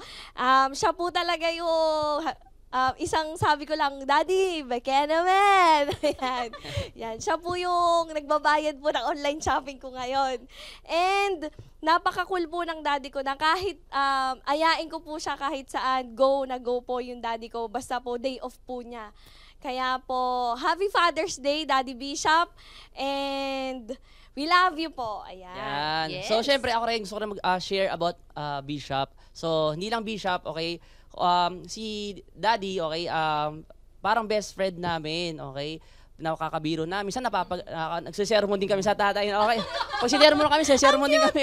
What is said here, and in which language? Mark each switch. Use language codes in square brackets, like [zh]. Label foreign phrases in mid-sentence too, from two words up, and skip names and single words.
[tl] Siya po talaga yung isang sabi ko lang, Daddy, baka naman. Ayan. Yan. Siya po yung nagbabayad po ng [en] online shopping [tl] ko ngayon. And napaka-cool po ng daddy ko na kahit ayain ko po siya kahit saan, go na go po yung daddy ko. Basta po [en] day off [tl] po niya. Kaya po, [en] Happy Father's Day, Daddy Bishop. And we love you [tl] po. Ayan. Yan. Yes. So, syempre, ako rin gusto ko mag-share about Bishop. So, hindi lang Bishop, okay? Si Daddy, okay, parang [en] best friend [tl] namin, okay? Nakakabiro na. Minsan nagsisermon din kami sa tatay. Okay. Pag sinermon kami, sisermon din kami.